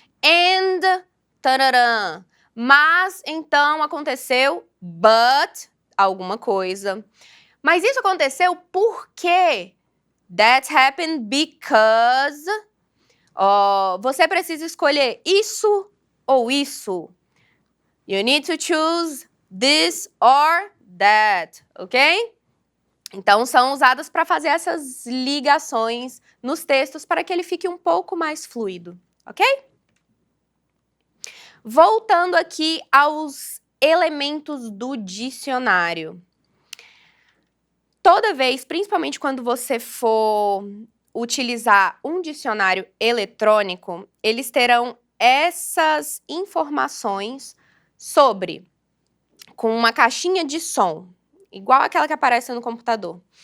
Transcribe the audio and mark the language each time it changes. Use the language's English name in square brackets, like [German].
[Portuguese] And, tararã. Mas então aconteceu, but, alguma coisa. Mas isso aconteceu por quê? [English] That happened because. [Portuguese] Você precisa escolher isso ou isso. [English] You need to choose this or that, ok? [Portuguese] Então, são usadas para fazer essas ligações nos textos para que ele fique um pouco mais fluido, ok? Voltando aqui aos elementos do dicionário. Toda vez, principalmente quando você for utilizar um dicionário eletrônico, eles terão essas informações com uma caixinha de som, igual aquela que aparece no computador.